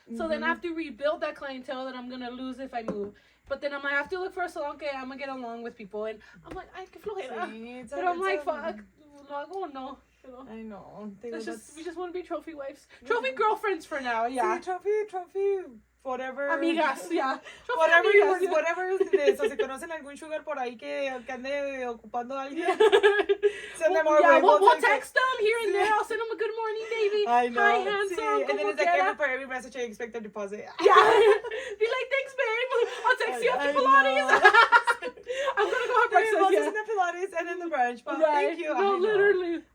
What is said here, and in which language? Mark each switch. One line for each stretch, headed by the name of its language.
English: So then I have to rebuild that clientele that I'm going to lose if I move. But then I'm like, I have to look for a salon que I'm going to get along with people. And I'm like,
Spanish: ay, qué flojera. Sí,
English: but I'm like, fuck,
Spanish: lo hago o no.
English: I know. We just want to be trophy wives. Trophy girlfriends for now, yeah. Sí, trophy whatever. Amigas, yeah. Whatever, amigas, yeah.
Spanish: whatever es de eso. Si conocen algún sugar por ahí que ande ocupando a alguien,
English: send them our yeah, way. we'll text them here and there. I'll send them a good morning, baby. I know. Hi, handsome. Sí. And then it's like
Spanish: quiera.
English: for every message I expect a deposit. Yeah. Be like, thanks, babe. I'll text you after Pilates. I'm gonna go have breakfast. Yeah. In the Pilates and in the brunch. But thank you. No, literally.